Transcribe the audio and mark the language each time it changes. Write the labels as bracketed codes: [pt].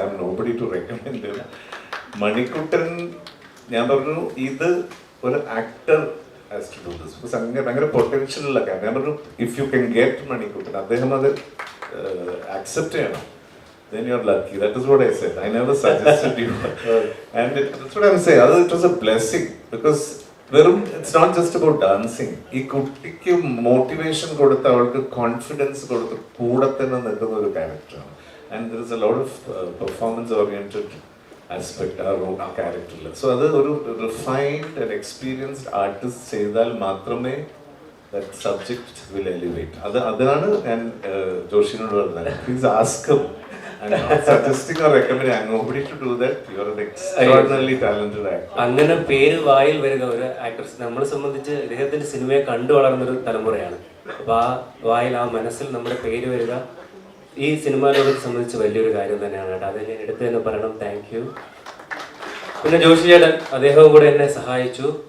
[en] I am nobody to recommend. Manikuttan [ml] ഞാൻ പറഞ്ഞു ഇത് ഒരു [en] Actor has to do this. [ml] ഭയങ്കര പൊട്ടൻഷ്യൽ ഉള്ള കാര്യം. ഞാൻ പറഞ്ഞു [en] if you can get [ml] Manikuttan, അദ്ദേഹം അത് accept ചെയ്യണം. [en] Then you're lucky. That is what I said. I never suggested you. And that's what I'm saying. It was a blessing because it's not just about dancing. [ml] ഈ കുട്ടിക്ക് motivation കൊടുത്ത് അവൾക്ക് confidence കൊടുത്ത് കൂടെ തന്നെ നിൽക്കുന്ന ഒരു ക്യാരക്ടറാണ്. [en] and there is a lot of performance oriented aspect [ml] ആ ക്യാരക്ടറിൽ. [en] so [ml] അത് ഒരു [en] refined and experienced artist [ml] ചെയ്താൽ മാത്രമേ [en] That subject will elevate. [ml] അതിനാണ് ഞാൻ ജോഷിനോട് പറഞ്ഞത്. [en] Please ask him. I'm not suggesting or recommending nobody to do that. You are an extraordinarily talented actor. [ml] അങ്ങനെ പേര് വായിൽ വരുന്ന ഒരു ആക്ട്രസ് നമ്മളെ സംബന്ധിച്ച് ഇദ്ദേഹത്തിന്റെ സിനിമയെ കണ്ടു വളർന്നൊരു തലമുറയാണ്. അപ്പൊ ആ വായിൽ ആ മനസ്സിൽ നമ്മുടെ പേര് വരിക ഈ സിനിമാ ലോകത്തെ സംബന്ധിച്ച് വലിയൊരു കാര്യം തന്നെയാണ് കേട്ടോ. അത് ഞാൻ എടുത്ത് തന്നെ പറയണം. [en] Thank you. [ml] പിന്നെ ജോഷി ചേട്ടൻ അദ്ദേഹവും കൂടെ എന്നെ സഹായിച്ചു.